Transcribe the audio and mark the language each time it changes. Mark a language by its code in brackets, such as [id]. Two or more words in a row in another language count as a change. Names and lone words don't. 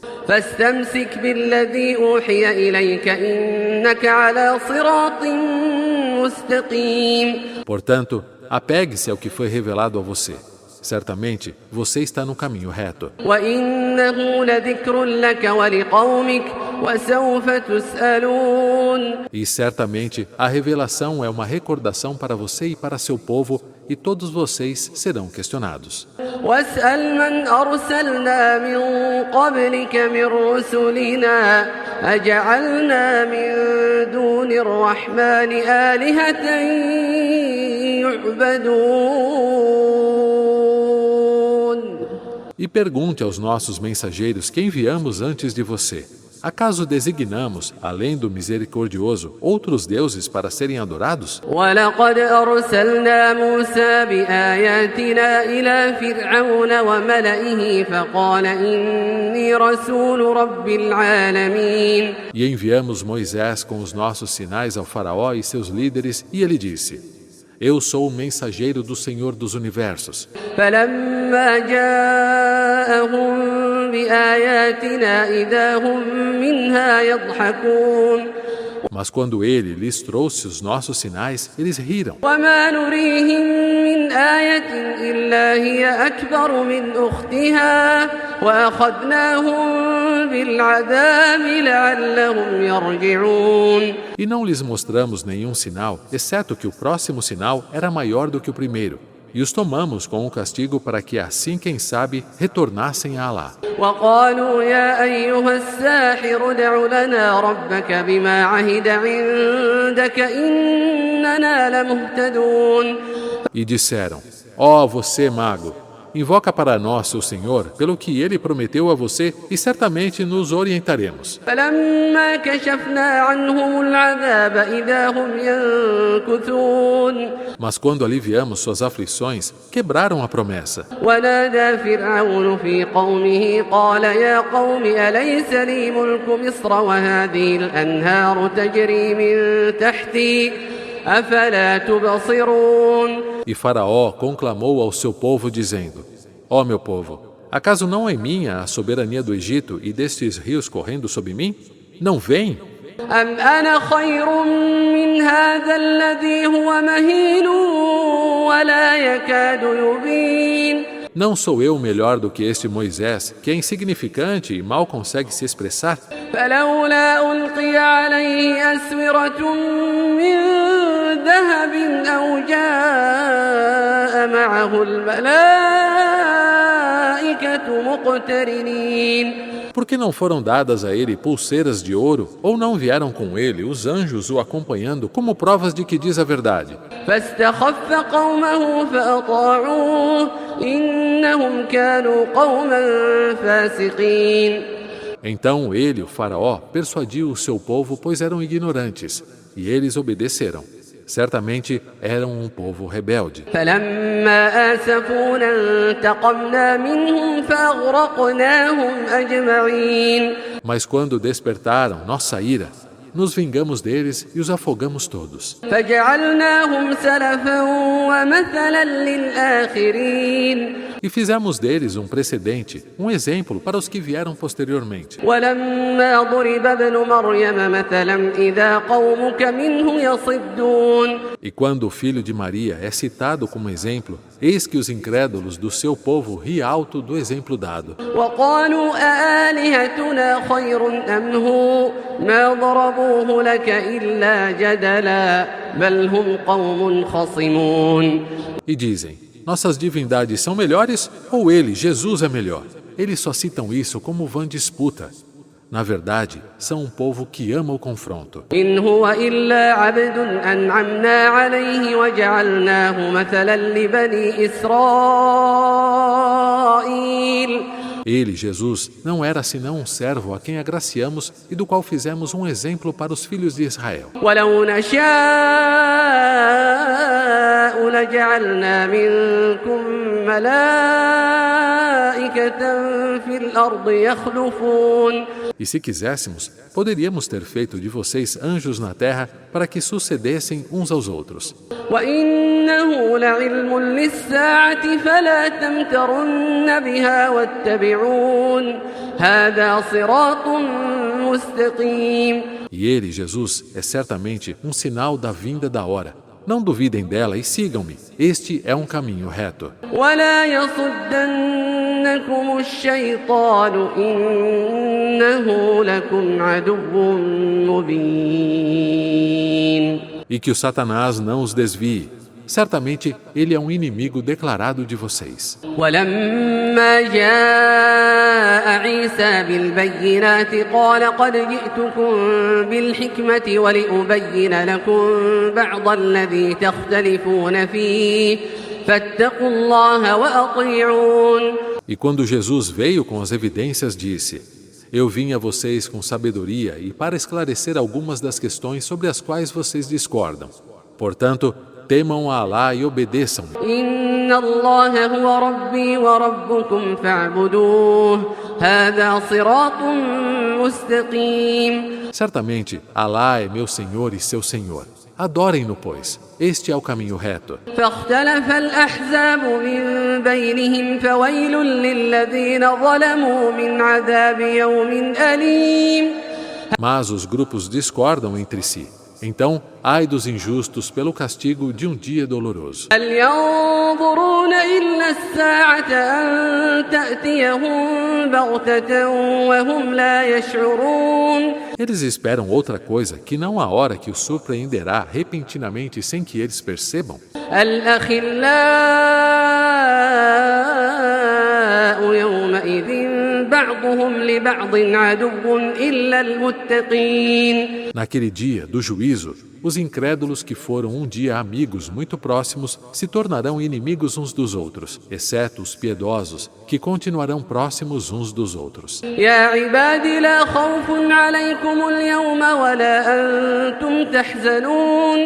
[ar] فاستمسك بالذي أوحي إليك إنك على صراط مستقيم. [pt] Portanto, apegue-se ao que foi revelado a você. Certamente, você está no caminho reto. [ar] وإنه لذكر لك ولقومك وسوف تسألون. [pt] E certamente, a revelação é uma recordação para você e para seu povo, e todos vocês serão questionados. [ar] واسأل من أرسلنا من قبلك من رسلنا أجعلنا من دون الرحمن آلهة يعبدون. [pt] E pergunte aos nossos mensageiros que enviamos antes de você: acaso designamos, além do misericordioso, outros deuses para serem adorados? [ar] ولقد أرسلنا موسى بآياتنا إلى فرعون وملئه فقال إني رسول رب العالمين. [pt] E enviamos Moisés com os nossos sinais ao faraó e seus líderes, e ele disse: eu sou o mensageiro do Senhor dos Universos. [ar] فلما جاءهم بآياتنا إذا هم منها يضحكون. [pt] Mas quando ele lhes trouxe os nossos sinais, eles riram. [ar] وما نريهم من آية إلا هي أكبر من أختها وأخذناهم بالعذاب لعلهم يرجعون. [pt] E não lhes mostramos nenhum sinal, exceto que o próximo sinal era maior do que o primeiro. E os tomamos com o castigo para que, assim, quem sabe, retornassem a Allah. [ar] وقالوا يا أيها الساحر ادع لنا ربك بما عهد عندك إننا لمهتدون. [pt] E disseram: ó você, mago, invoca para nós seu Senhor, pelo que ele prometeu a você, e certamente nos orientaremos. [ar] فلما كشفنا عنهم العذاب إذا هم ينكثون. [pt] Mas quando aliviamos suas aflições, quebraram a promessa. [ar] ونادى فرعون في قومه قال يا قوم أليس لي ملك مصر وهذه الأنهار تجري من تحتي أفلا تبصرون. [pt] E Faraó conclamou ao seu povo dizendo: ó meu povo, acaso não é minha a soberania do Egito e destes rios correndo sob mim? Não veem? [ar] أم أنا خير من هذا الذي هو مهين ولا يكاد يبين. [pt] Não sou eu melhor do que este Moisés, que é insignificante e mal consegue se expressar? [ar] فلولا ألقي عليه أسورة من ذهب أو جاء معه الملائكة مقترنين. [pt] Por que não foram dadas a ele pulseiras de ouro, ou não vieram com ele os anjos o acompanhando como provas de que diz a verdade? [ar] فاستخف قومه فأطاعوه إنهم كانوا قوما فاسقين. [pt] Então ele, o faraó, persuadiu o seu povo, pois eram ignorantes, e eles obedeceram. Certamente eram um povo rebelde. [ar] فلما آسفونا انتقمنا منهم فأغرقناهم أجمعين. [pt] Mas quando despertaram nossa ira, nos vingamos deles e os afogamos todos. [ar] فجعلناهم سلفا ومثلا للآخرين. [pt] E fizemos deles um precedente, um exemplo para os que vieram posteriormente. [ar] ولما ضرب ابن مريم مثلا إذا قومك منه يصدون. [pt] E quando o filho de Maria é citado como exemplo, eis que os incrédulos do seu povo riem alto do exemplo dado. [ar] وقالوا أآلهتنا خير أم هو ما ضربوه لك إلا جدلا بل هم قوم خصمون. [pt] E dizem, nossas divindades são melhores ou ele, Jesus, é melhor? Eles só citam isso como vã disputa. Na verdade, são um povo que ama o confronto. [ar] إن هو إلا عبد أنعمنا عليه وجعلناه مثلا لبني إسرائيل. [pt] Ele, Jesus, não era senão um servo a quem agraciamos e do qual fizemos um exemplo para os filhos de Israel. [ar] ولو نشاء لجعلنا منكم ملائكة في الأرض يخلفون. [pt] E se quiséssemos, poderíamos ter feito de vocês anjos na terra para que sucedessem uns aos outros. [ar] وإنه لعلم للساعة فلا تمترن بها واتبعون هذا صراط مستقيم. [pt] E ele, Jesus, é certamente um sinal da vinda da hora. Não duvidem dela e sigam-me. Este é um caminho reto. [ar] ولا يصدنكم الشيطان إنه لكم عدو مبين. [pt] E que o Satanás não os desvie. Certamente, ele é um inimigo declarado de vocês. [ar] ولما جاء عيسى بالبينات قال قد جئتكم بالحكمة ولأبين لكم بعض الذي تختلفون فيه فاتقوا الله وأطيعون. [pt] E quando Jesus veio com as evidências, disse: Eu vim a vocês com sabedoria e para esclarecer algumas das questões sobre as quais vocês discordam. Portanto, temam a Alá e obedeçam-me. [ar] إن الله هو ربي وربكم فاعبدوه هذا صراط مستقيم. [pt] Certamente, Alá é meu Senhor e seu Senhor. Adorem-no, pois. Este é o caminho reto. [ar] فاختلف الأحزاب من بينهم فويل للذين ظلموا من عذاب يوم أليم. [pt] Mas os grupos discordam entre si. Então, ai dos injustos pelo castigo de um dia doloroso. [ar] هل ينظرون إلا الساعة أن تأتيهم بغتة وهم لا يشعرون. [pt] Eles esperam outra coisa que não a hora que os surpreenderá repentinamente sem que eles percebam. [ar] الأخلاء يومئذ بعضهم لبعض عدو إلا المتقين. [pt] Naquele dia do juízo, os incrédulos que foram um dia amigos muito próximos se tornarão inimigos uns dos outros, exceto os piedosos, que continuarão próximos uns dos outros. [ar] يا عبادي لا خوف عليكم اليوم ولا أنتم تحزنون.